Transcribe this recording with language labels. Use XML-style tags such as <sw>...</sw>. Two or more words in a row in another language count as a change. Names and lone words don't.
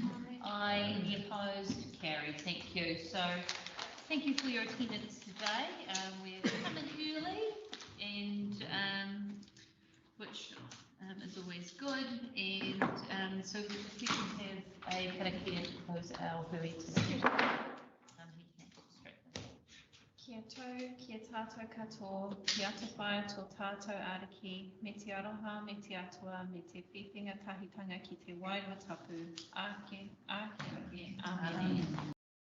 <en>Aye. Any opposed? Carried. Thank you. So thank you for your attendance today. We're coming early, and which is always good. And so if we can have a karakia to close our very today.</en> <mi>Kia tau, kia tātou katoa, kia ata whaia tō tātou ariki, me te aroha, me te atua, me te whiwhinga tahitanga ki te wairua tapu, ake, ake, ake, amen.</mi>